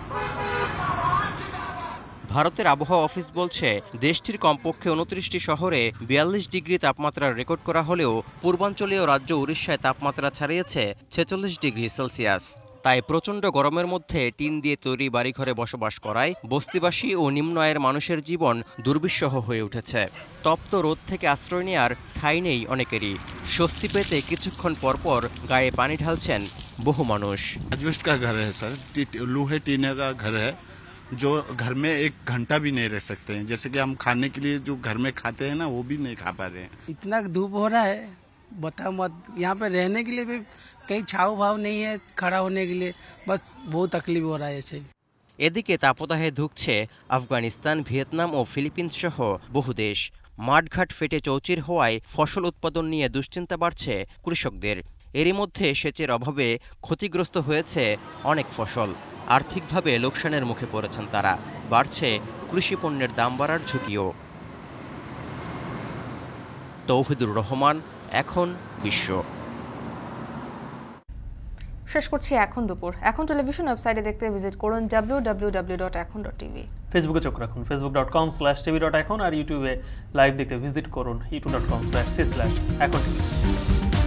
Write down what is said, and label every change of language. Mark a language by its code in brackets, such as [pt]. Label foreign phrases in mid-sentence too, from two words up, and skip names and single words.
[bn] ভারতের আবহাওয়া অফিস বলছে, দেশটির কমপক্ষে 29টি শহরে 42 ডিগ্রি তাপমাত্রা রেকর্ড করা হলেও পূর্বাঞ্চলীয় রাজ্য উড়িষ্যায় তাপমাত্রা ছাড়িয়েছে 46 ডিগ্রি সেলসিয়াস। তাই প্রচণ্ড গরমের মধ্যে টিন দিয়ে তৈরি বাড়িঘরে বসবাস করায় বস্তিবাসী ও নিম্ন আয়ের মানুষের জীবন দুর্বিষহ হয়ে উঠেছে। তপ্ত রোদ থেকে আশ্রয় নেওয়ার ঠাঁই নেই অনেকেরই। স্বস্তি পেতে কিছুক্ষণ পরপর গায়ে পানি ঢালছেন বহু মানুষ। [hi] एडजस्ट का घर है सर, लोहे टीने का घर है, जो घर में 1 घंटा भी नहीं रह सकते हैं। जैसे कि हम खाने के लिए जो घर में खाते हैं ना, वो भी नहीं खा पा रहे हैं। इतना धूप हो रहा है बता मत। यहाँ पे रहने के लिए भी कहीं छाव भाव नहीं है खड़ा होने के लिए, बस बहुत तकलीफ हो रहा है ऐसे। [bn] এদিকে তাপদাহে ধুঁকছে আফগানিস্তান, ভিয়েতনাম ও ফিলিপিন্স সহ বহু দেশ। মাঠঘাট ফেটে চৌচির হওয়ায় ফসল উৎপাদন নিয়ে দুশ্চিন্তা বাড়ছে কৃষকদের। এরই মধ্যে সেচের অভাবে ক্ষতিগ্রস্ত হয়েছে অনেক ফসল। আর্থিকভাবে লোকসানের মুখে পড়েছেন তারা। বাড়ছে কৃষি পণ্যের দাম বাড়ার ঝুঁকিও। তৌহিদুর রহমান, এখন বিশ্ব। শেষ করছি এখন দুপুর। এখন টেলিভিশন ওয়েবসাইটে দেখতে ভিজিট করুন www.ekhon.tv। ফেসবুকে চোখ রাখুন facebook.com/tv.ekhon আর ইউটিউবে লাইভ দেখতে ভিজিট করুন youtube.com/ekhon।